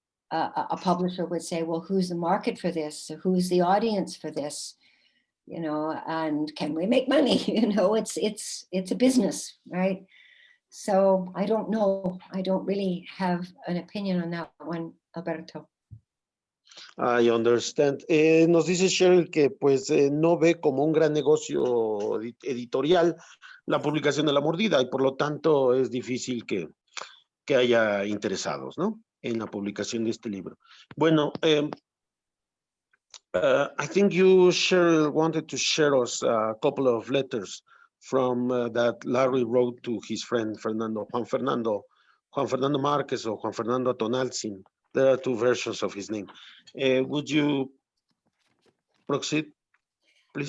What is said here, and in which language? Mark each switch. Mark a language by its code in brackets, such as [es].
[en] a publisher would say, well, who's the market for this? Who's the audience for this? You know, and can we make money? You know, it's a business, right? So I don't know. I don't really have an opinion on that one, Alberto. I understand. [es] Nos dice Sherrill que pues no ve como un gran negocio editorial la publicación de La Mordida y por lo tanto es difícil que haya interesados, ¿no? En la publicación de este libro. [en] Bueno, I think you, Sherrill, wanted to share us a couple of letters from that Lowry wrote to his friend Juan Fernando Marquez or Juan Fernando Tonaltzin. There are two versions of his name. Would you proceed, please?